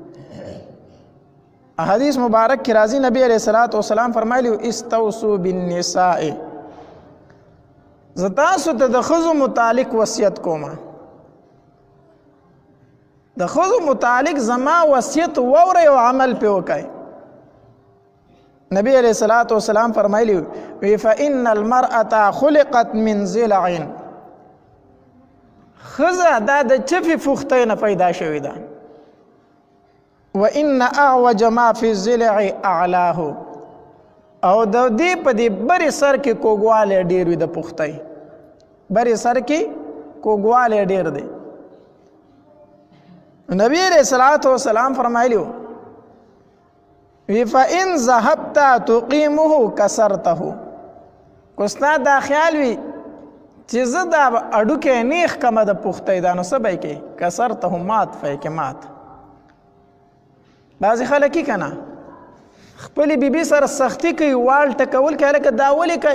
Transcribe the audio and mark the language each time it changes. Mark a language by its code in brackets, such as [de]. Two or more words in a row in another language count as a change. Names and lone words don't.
[ps] حدیث مبارک کې راځي نبی [ar] علیه الصلاۃ والسلام [ps] فرمایلی [ar] استوصوا بالنساء، [ps] زه تاسو ته د ښځو متعلق وصیت کوم. د ښځو متعلق زما وصیت واورئ او عمل پې وکئ. نبی [ar] علیہ الصلوۃ والسلام [ps] فرمایلی وی [ar] فإن المرأة خلقت من ضلع، [ps] ښځه دا د چپې پوښتۍ نه پیدا شوې ده. [ar] وإن أعوج ما في الضلع أعلاه، [ps] او د دې په دې برې سر کې کوږوالی ډېر وي، د پوښتۍ برې سر کې کوږوالی ډېر دی. نبی [ar] علیہ الصلوۃ والسلام [ps] فرمایلی [ar] فإن ذهبت تقيمه كسرته، [ps] کو ستا دا خیال وي چې زه دا اډوکې نیخ کمه د پوښتۍ دا نو څه به یې کوې؟ کسرته مات به یې کې مات. بعضې خلک یې که نه خپلې بیبي سره سختي کوي، وال ټکول کوي، لکه دا ولې کوي؟